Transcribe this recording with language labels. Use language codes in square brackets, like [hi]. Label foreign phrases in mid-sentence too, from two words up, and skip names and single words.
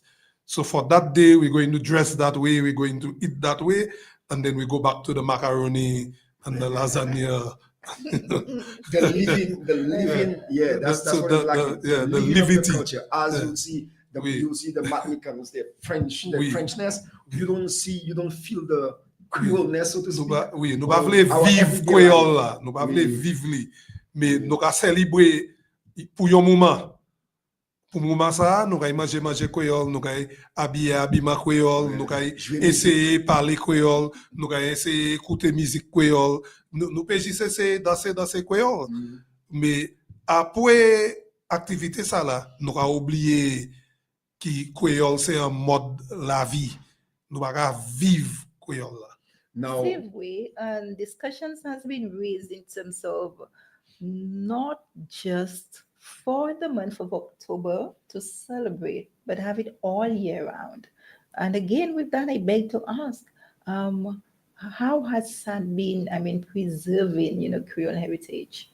[en] So for that day, we're going to dress that way, we're going to eat that way, and then we go back to the macaroni and the lasagna. the living, yeah, that's So what it's like. the living of levity. culture. As you see, you see the Martinicans, the Frenchness. You don't feel the Creoleness, so to speak. [acf] Oui, nous pas voulons vivre Kwéyòl là, nous pas voulons vivre li, mais nous ka célébrer pour un moment. Pour moment ça, nous ka manger Kwéyòl, nous ka habiller Abima Kwéyòl, nous ka essayer parler Kwéyòl, nous ka essayer écouter musique Kwéyòl, nous peut juste essayer danser Kwéyòl. Mais après activité ça là, nous ka oublier que Kwéyòl c'est un mode la vie. Nous pas vivre Kwéyòl là. [en] Now, same way, and discussions has been raised in terms of not just for the month of October to celebrate, but have it all year round. And again, with that, I beg to ask, how has that been, preserving, Creole heritage?